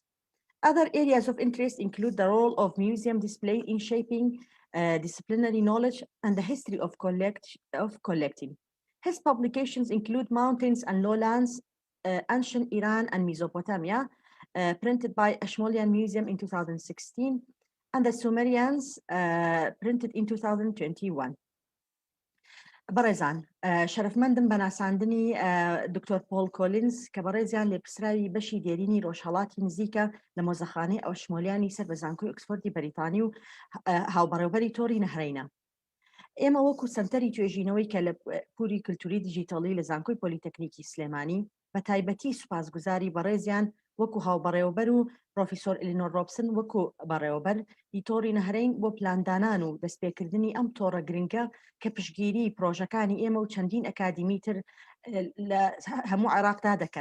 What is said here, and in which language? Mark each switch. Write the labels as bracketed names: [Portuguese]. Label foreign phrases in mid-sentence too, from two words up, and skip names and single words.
[English] Other areas of interest include the role of museum display in shaping disciplinary knowledge and the history of collecting. His publications include Mountains and Lowlands, Ancient Iran and Mesopotamia, printed by Ashmolean Museum in 2016, and the Sumerians, printed in 2021. [Central Kurdish] بەڕێزان شەرەفمەندم بە ناساندنی دکتۆر پۆل کۆلینز کە بەڕێزیان لێپرسراوی بەشی دێرینی ڕۆژهەڵاتی نزیکە لە مۆزەخانەی ئەشمولیانی سەر بە زانکۆی ئۆکسفۆردی بەریتانی و هاوبەڕێوەبەری تۆڕی نەهرەینە. ئێمە وەکو سەنتەری توێژینەوەی کە لە پووری کللتوری دیجیتاڵی لە زانکۆی پۆلیتەکنیکی سلێمانی بە تایبەتی سوپاسگوزاری بەڕێزیان وەکو هاوبەڕێوەبەر و پرۆفیسۆر ئێلینۆر ڕۆبسن وەکو بەڕێوەبەر تۆڕی نەهرەین بۆ پلاندانان و دەستپێکردنی ئەم تۆڕە گرنگە کە پشتگیری پرۆژەکانی ئێمە و چەندین ئەکادیمی تر لە هەموو عێراقدا دەکەن.